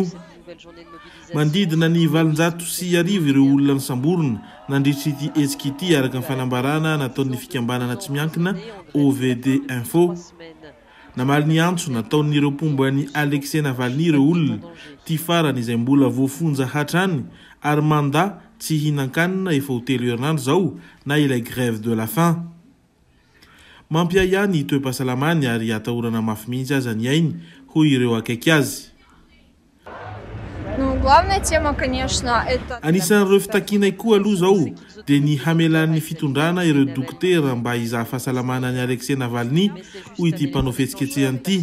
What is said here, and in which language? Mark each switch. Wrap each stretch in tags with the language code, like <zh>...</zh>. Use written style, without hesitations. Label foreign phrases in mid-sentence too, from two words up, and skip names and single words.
<mg>Mandidina ny 700 ireo olona nisamborona nandritra ity hetsika ity araka ny fanambarana nataon'ny fikambanana tsy miankina OVD Info. Namaly ny antso nataon'ireo pomban'ny Alexei Navalny ireo olona ty farany izay mbola voafonja hatrany ary manda tsy hinan-kanina efa ho 3 herinandro zao na ilay</mg> <fr>grève de la faim.</fr> <mg>Mampiaya ny toe-pahasalamany ary atahorana mafy mihitsy aza ny ainy hoy ireo akaiky azy. Anisan'ireo fitakinay koa aloha zao dia ny hamelan'ny fitondrana ireo dokotera mba hizaha fahasalamana ny Alexei Navalny hoy ity mpanao fihetsiketsehany ity.</mg>